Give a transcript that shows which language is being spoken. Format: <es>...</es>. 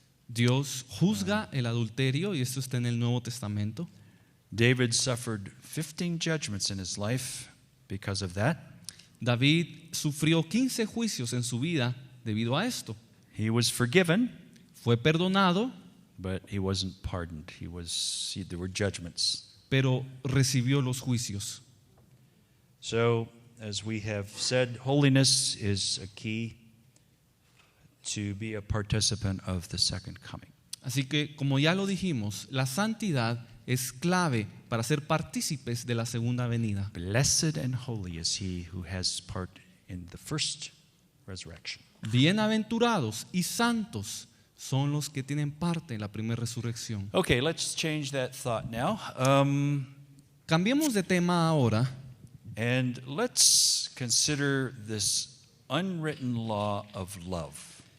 <es>Dios juzga el adulterio, y esto está en el Nuevo Testamento.</es> <en>David suffered 15 judgments in his life because of that.</en> <es>David sufrió 15 juicios en su vida debido a esto.</es> <en>He was forgiven,</en> <es>Fue perdonado,</es> <en>but he wasn't pardoned. There were judgments.</en> <es>pero recibió los juicios.</es> <en>So, as we have said, holiness is a key to be a participant of the second coming.</en> <es>Así que, como ya lo dijimos, la santidad es clave para ser partícipes de la segunda venida.</es> <en>Blessed and holy is he who has part in the first resurrection.</en> <es>Bienaventurados y santos son los que tienen parte en la primera resurrección.</es> <en>Okay, let's change that thought now.</en> <es>Cambiemos de tema ahora.</es> <en>And let's consider this unwritten law of love.</en>